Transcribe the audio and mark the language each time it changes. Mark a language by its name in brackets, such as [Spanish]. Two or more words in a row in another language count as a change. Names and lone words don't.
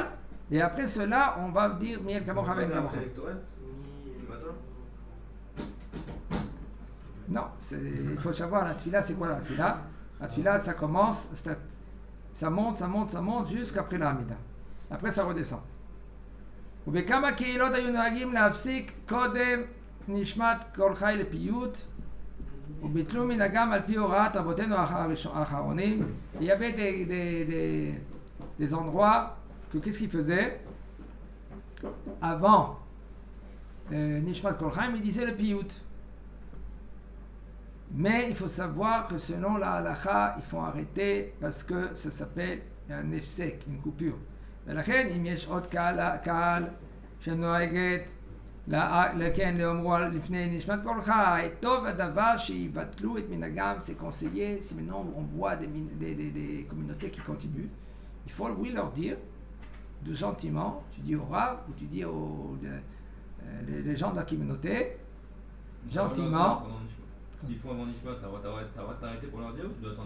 [French] Et après cela, on va dire [Hebrew] מי כמוכה ואל כמוכה. [French] Non, il faut savoir la tfila, c'est quoi la tfila? La tfila, ça commence, ça monte jusqu'après la Hamida. Après, ça redescend. [Hebrew] ובכמה קהילות היו נוהגים להפסיק קודם נשמת כל חי לפיוט וביטלו מנהגם על פי הוראת רבותינו האחרונים. [French] Il y avait des endroits que qu'est-ce qu'ils faisaient avant [Hebrew] נשמת כל חיים, [French] ils disaient le piyut. Mais il faut savoir que selon la halacha, il faut arrêter parce que ça s'appelle un nefsek, une coupure. [Hebrew] ולכן אם יש עוד קהל שנוהגת לכן לאומרו לפני נשמת כל חי, טוב הדבר שיבטלו את מנהגם, [French] c'est conseillé. Si maintenant on voit des communautés qui continuent, il faut oui leur dire tout gentiment, tu dis au Rav ou tu dis les gens de la communauté gentiment. S'ils font avant Nishmat, t'as le droit de t'arrêter pour leur dire ou tu dois t'en